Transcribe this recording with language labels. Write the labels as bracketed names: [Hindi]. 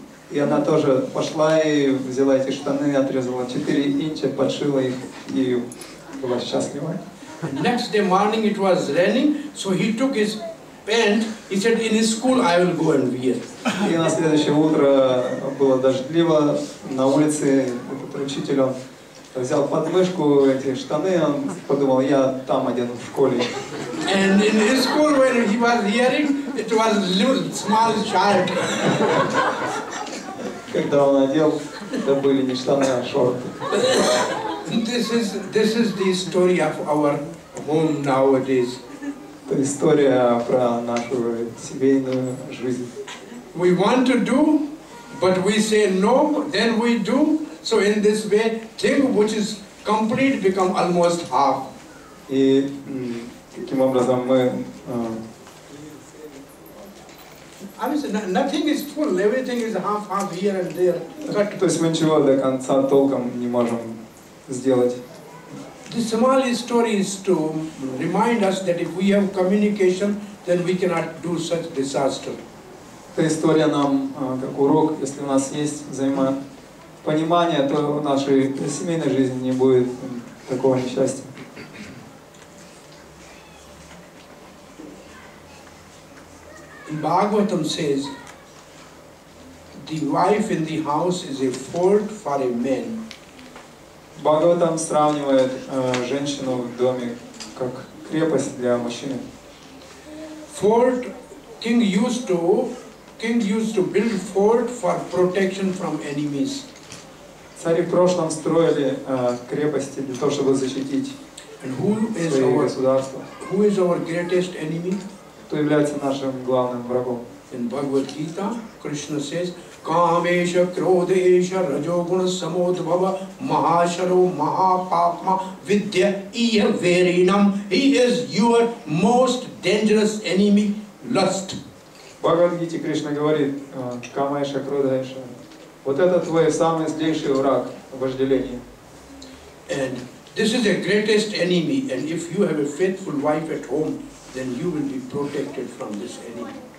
[Russian] И она тоже пошла и взяла эти штаны, отрезала 4 инча, подшила их и была счастлива. [English] Next day morning it was raining, so he took his pant, he said, in his school I will go and wear. [Russian] И на следующее утро было дождливо, на улице этот учитель, он взял под мышку эти штаны, он подумал, я там одену в школе. [English] And in his school when he was hearing, it was little small child. [Russian] Когда он одел, это были не штаны, а шорты. [English] This is the story of our home nowadays. [Russian] Это история про нашу семейную жизнь. [English] We want to do, but we say no, then we do. So in this way, thing which is complete become almost half. [Russian] И таким образом мы... [English] I mean, nothing is full, everything is half here and there. [Russian] То есть мы ничего до конца толком не можем сделать. [English] The small story is to remind us that if we have communication, then we cannot do such disaster. [Russian] Эта история нам как урок, если у нас есть взаимопонимание, то в нашей семейной жизни не будет такого несчастья. [English] Bhagavatam says, the wife in the house is a fort for a man. [Russian] Бхагаватам сравнивает женщину в доме как крепость для мужчины. [English] Fort, king used to build fort for protection from enemies. [Russian] Цари в прошлом строили крепости для того, чтобы защитить свои государства. [English] Who is our greatest enemy? [Russian] Кто является нашим главным врагом? [English] In Bhagavad Gita, Krishna says, [Sanskrit] Kamesha Krodesha Rajoguna Samodbhava Mahasharo Mahapapma Vidya Iya Verinam. [English] He is your most dangerous enemy, lust. [Russian] В Бхагавад-гите Кришна говорит, [Sanskrit] Камеша Кродаеша, [Russian] вот это твой самый злейший враг, вожделение. [English] And this is the greatest enemy, and if you have a faithful wife at home, then you will be protected from this enemy.